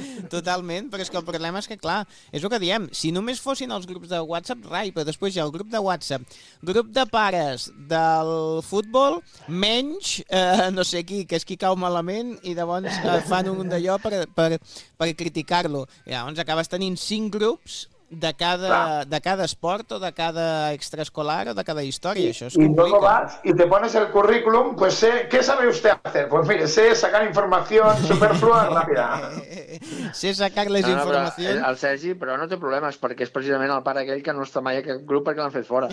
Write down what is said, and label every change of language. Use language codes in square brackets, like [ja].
[ca] Totalment, però és que el problema és que, clar, és el que diem, si només fossin els grups de WhatsApp, rai, però després hi ha el grup de WhatsApp, grup de pares del futbol, menys no sé qui, que és qui cau malament i llavors fan un d'allò per criticar-lo. Llavors acabes tenint 5 grups de cada esport o de cada extraescolar o de cada història. Això és complicat. [es] I luego vas y te pones el currículum, pues sé, ¿qué sabe usted hacer? Pues mire, sé sacar información superflua rápida. Sé sacar [ca] les informacions. El Sergi, però no té problemes, perquè és precisament el pare aquell que no està mai a aquest grup perquè l'han fet fora.